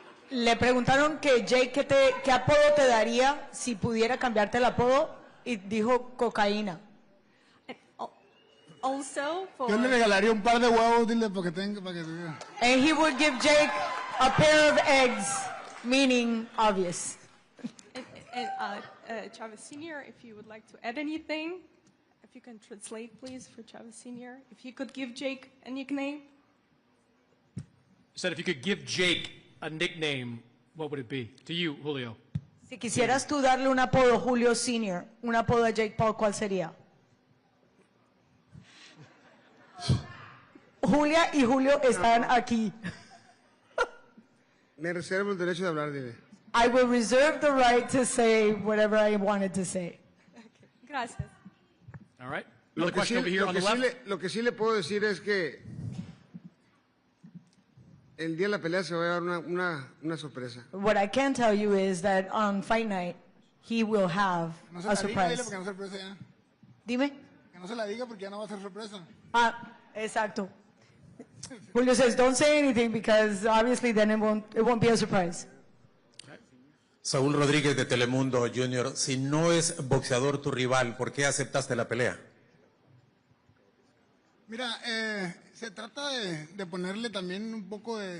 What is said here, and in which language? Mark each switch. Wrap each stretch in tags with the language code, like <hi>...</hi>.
<es>Le preguntaron que Jake, ¿qué apodo te daría si pudiera cambiarte el apodo? Y dijo cocaína.</es> <en>also for...</en> <es>Yo le regalaría un par de huevos, dile, para que tenga.</es> <en>And he would give Jake a pair of eggs, meaning obvious. And Chavez Sr., if you would like to add anything, if you can translate, please, for Chavez Sr. If you could give Jake a nickname. You said if you could give Jake a nickname, what would it be? To you, Julio.</en> <es>Si quisieras tú darle un apodo, Julio Sr., un apodo a Jake Paul, ¿cuál sería? Julia y Julio están aquí. Me reservo el derecho de hablar, dile.</es> <en>I will reserve the right to say whatever I wanted to say. Okay.</en> <es>Gracias.</es> <en>All right. Another question over here on the left.</en> <es>Lo que sí le puedo decir es que el día de la pelea se va a dar una sorpresa.</es> <en>What I can tell you is that on fight night, he will have a surprise.</en> <es>Dile porque no es sorpresa ya. Dime. Que no se la diga porque ya no va a ser sorpresa. Ah, exacto.</es> <en>Julio says, don't say anything because obviously then it won't be a surprise.</en> <es>Saúl Rodríguez de Telemundo Junior, si no es boxeador tu rival, ¿por qué aceptaste la pelea? Mira, se trata de ponerle también un poco</es>